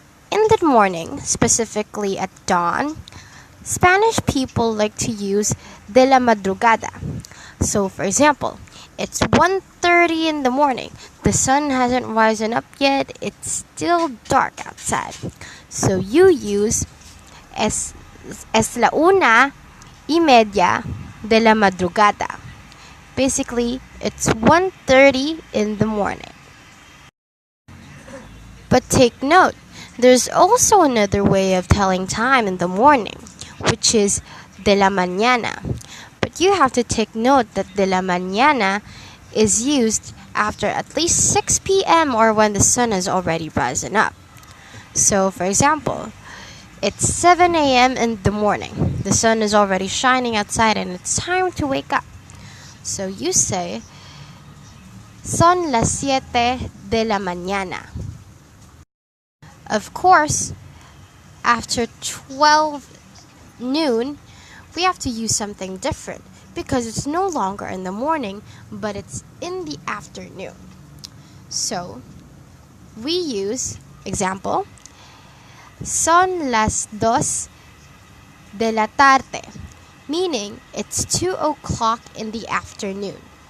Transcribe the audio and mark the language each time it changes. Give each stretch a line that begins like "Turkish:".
English: In the morning, specifically at dawn, Spanish people like to use
Spanish: de la madrugada.
English: So for example, it's 1:30 in the morning. The sun hasn't risen up yet. It's still dark outside. So you use
Spanish: es la 1:30 de la madrugada.
English: Basically, it's 1:30 in the morning. But take note, there's also another way of telling time in the morning, which is
Spanish: de la mañana.
English: But you have to take note that
Spanish: de la mañana
English: is used after at least 6 p.m. or when the sun has already risen up. So, for example, it's 7 a.m. in the morning. The sun is already shining outside and it's time to wake up. So you say,
Spanish: son las 7 de la mañana.
English: Of course, after 12 noon, we have to use something different because it's no longer in the morning, but it's in the afternoon. So, we use, example,
Spanish: son las 2 de la tarde,
English: meaning it's 2 o'clock in the afternoon.